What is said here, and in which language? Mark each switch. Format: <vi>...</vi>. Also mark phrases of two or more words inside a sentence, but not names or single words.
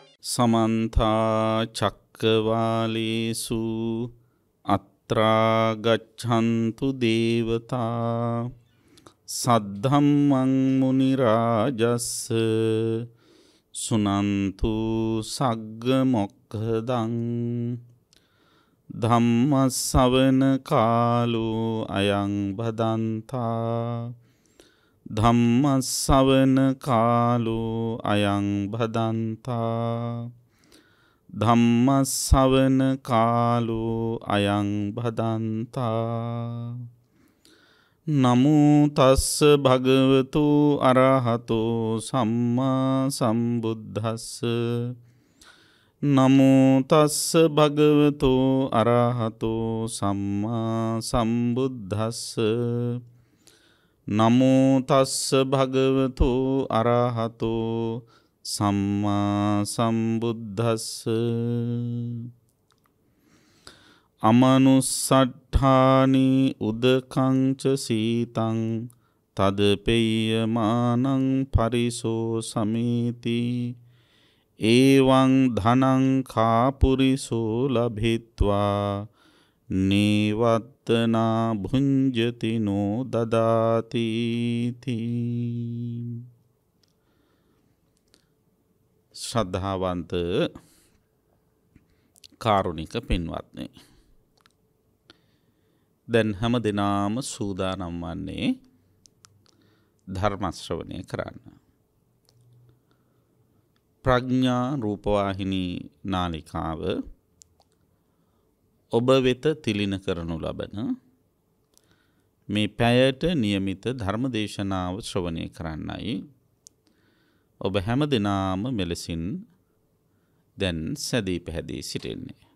<pi>समन्ता चक्रवालेषु अत्रा गच्छन्तु देवता सद्धम्मं मुनिराजस्स सुनन्तु सग्गमोक्खदं धम्मश्रवण कालो अयं भदन्ता धम्मश्रवण कालो अयं भदन्ता धम्मश्रवण कालो अयं भदन्ता नमो तस्स भगवतो अरहतो सम्मा सम्बुद्धस्स नमो तस्स भगवतो अरहतो सम्मा सम्बुद्धस्स नमो तस्स भगवतो अरहतो सम्मा सम्बुद्धस्स अमनुस्सट्ठानि उदकं च सीतं तदपेयमानं परिसो समेति एवं धनं खापुरिसो लभित्वा नेवत्तना भुञ्जति नो ददाति</pi> <si>ශ්‍රද්ධාවන්ත කාරුණික පින්වත්නි දැන් හැම දිනම සූදානම් වන්නේ ධර්ම ශ්‍රවණය කරන්න. ප්‍රඥා රූපවාහිනී නාලිකාව ඔබ වෙත තිලින කරනු ලබන මේ පැයට નિયમિત ධර්ම දේශනාව ශ්‍රවණය කරන්නයි ඔබ හැම දිනම මෙලෙසින් දැන් සැදී පැහැදී සිටින්නේ.</si>